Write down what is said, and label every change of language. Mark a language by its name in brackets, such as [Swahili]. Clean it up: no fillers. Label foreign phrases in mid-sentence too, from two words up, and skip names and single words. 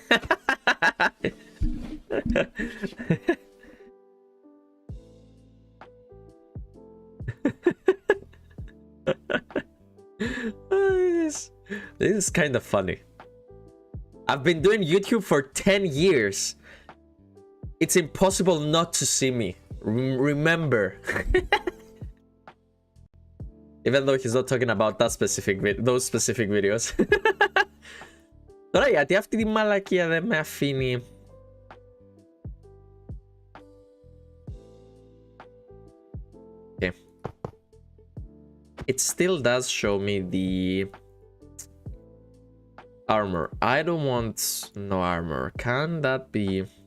[English] This is kind of funny. I've been doing YouTube for 10 years. It's impossible not to see me. Remember. Even though he's not talking about that those specific videos. [Greek] Τώρα γιατί αυτή τη μαλακία δεν με αφήνει. [English] Okay. It still does show me the armor. I don't want no armor. Can that be...